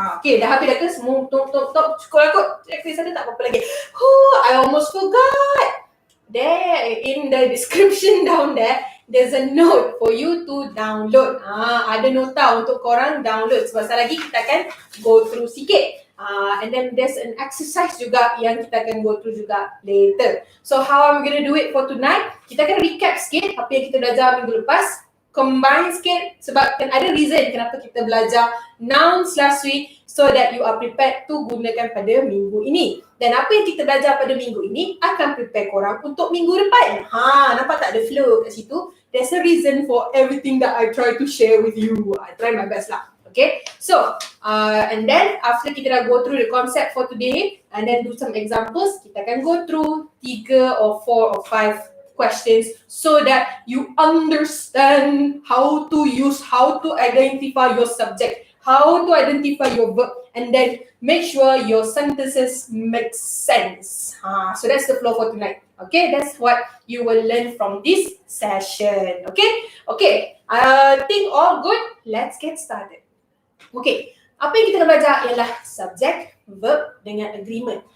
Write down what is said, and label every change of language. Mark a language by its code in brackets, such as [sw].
[ms] Okay, dah habis dah ke semua? Cukup kot. Checklist ada tak apa-apa lagi. [en] I almost forgot. there in the description down there, there's a note for you to download. [ms] Ada nota untuk korang download. Sebab lagi kita akan go through sikit. [en] And then there's an exercise [ms] juga yang kita akan go through juga later. [en] So how I'm gonna do it for tonight? [ms] Kita akan recap sikit apa yang kita belajar minggu lepas. Combine sikit sebab kan ada reason kenapa kita belajar nouns last week, [en] so that you are prepared to [ms] gunakan pada minggu ini. Dan apa yang kita belajar pada minggu ini akan prepare korang untuk minggu depan. Nampak tak ada flow kat situ? [en] There's a reason for everything that I try to share with you. I try my best lah. Okay, so and then after kita dah go through the concept for today and then do some examples, kita akan go through 3 or 4 or 5 questions so that you understand how to identify your subject, how to identify your verb, and then make sure your sentences make sense. So that's the flow for tonight. Okay, that's what you will learn from this session. Okay, I think all good. Let's get started. [ms] Okay, apa yang kita nak belajar ialah subject, verb dengan agreement.